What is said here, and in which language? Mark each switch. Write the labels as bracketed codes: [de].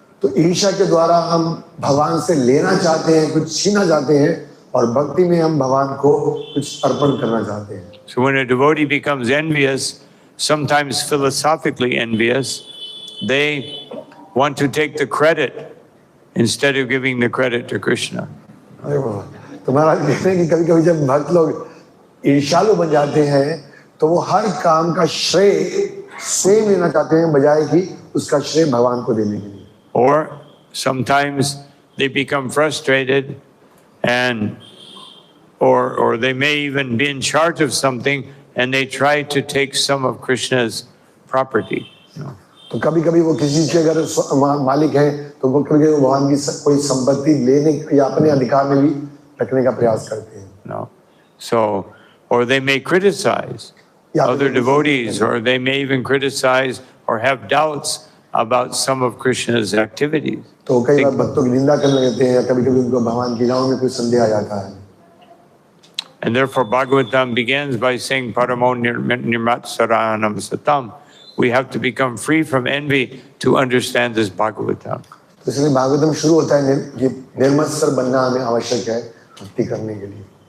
[hi] तो ईर्ष्या के द्वारा हम भगवान से लेना चाहते हैं, कुछ छीना चाहते हैं, और भक्ति में हम भगवान को कुछ अर्पण करना चाहते हैं। [en] So when a devotee becomes envious, sometimes philosophically envious, they want to take the credit instead of giving the credit to Krishna. [hi] अरे बाबा, तो महाराज कहते हैं कि कभी कभी जब भक्त लोग ईर्ष्यालु बन जाते हैं तो वो हर काम का श्रेय स्वयं लेना चाहते हैं बजाय कि उसका श्रेय भगवान को देने के लिए। [en] Or sometimes they become frustrated and or they may even be in charge of something and they try to take some of Krishna's property. [hi] तो कभी कभी वो किसी चीज के अगर मालिक हैं तो वो कभी कभी भगवान की कोई संपत्ति लेने या अपने अधिकार में भी रखने का प्रयास करते हैं। [en] No. So, or they may criticize other devotees, or they may even criticize or have doubts about some of Krishna's activities. [hi] तो कई बार भक्तों की निंदा करने लगते हैं या कभी कभी उनको भगवान की लीलाओं में कुछ संदेह आ जाता है। [en] And therefore Bhagavatam begins by saying Paramo Nirmatsaranam Satam. We have to become free from envy to understand this Bhagavatam. [hi] तो इसलिए भागवतम शुरू होता है कि निर्मत्सर बनना हमें आवश्यक है भक्ति करने के लिए।